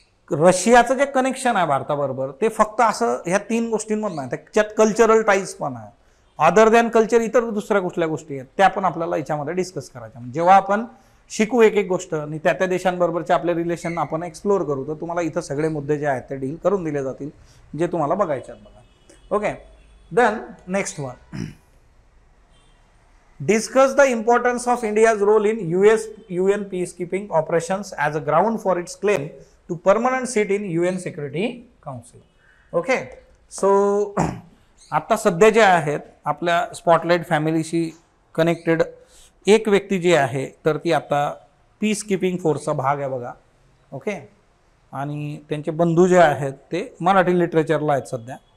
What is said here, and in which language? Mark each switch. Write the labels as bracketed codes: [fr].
[mr] रशियाचं जे कनेक्शन आहे भारताबरोबर ते फक्त असं ह्या 3 गोष्टींमधून आहे, त्याच्यात कल्चरल टाईज पण आहे, [en] other than culture [mr] इतर दुसऱ्या कुठल्या गोष्टी आहेत त्या पण आपल्याला याच्यामध्ये डिस्कस करायच्या. जेव्हा आपण शिकू एक एक गोष्ट आणि त्या त्या देशांबरोबरचे आपले रिलेशन आपण एक्सप्लोर करू तर तुम्हाला इथं सगळे मुद्दे जे आहेत ते डील करून दिले जातील जे तुम्हाला बघायचे आहेत बघा. [en] Okay, then next one, discuss the importance of India's role in UN peacekeeping operations as a ground for its claim to permanent seat in UN Security Council. [mr] Okay, so आता सध्या जे आहेत आपल्या स्पॉटलाइट फॅमिलीशी कनेक्टेड एक व्यक्ती जी आहे तर ती आता पीस कीपिंग फोर्सचा भाग आहे बघा. ओके, आणि त्यांचे बंधू जे आहेत ते मराठी लिटरेचरला आहेत सध्या.